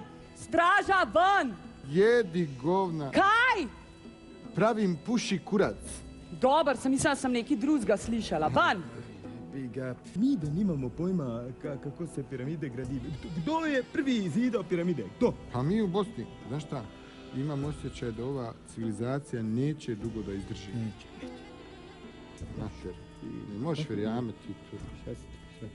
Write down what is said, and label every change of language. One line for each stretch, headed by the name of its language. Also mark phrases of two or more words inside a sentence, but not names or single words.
Slovenian: Ven! Straža, ven!
Bosnian: Jedi govna.
Slovenian: Kaj? Pravim
Bosnian: puši kurac.
Slovenian: Dobar, sem mislila, da sem nekaj drugega slišala. Ven! Mi, da nimamo pojma, kako se piramide gradijo. Kdo je prvi zidao piramide? Kdo?
Bosnian: Pa mi u Bosni, znaš šta, imam osjećaj da ova civilizacija neće dugo da izdrži. Neće.
Slovenian: Mater, ti ne možeš verjameti to.
Bosnian: Šta si ti?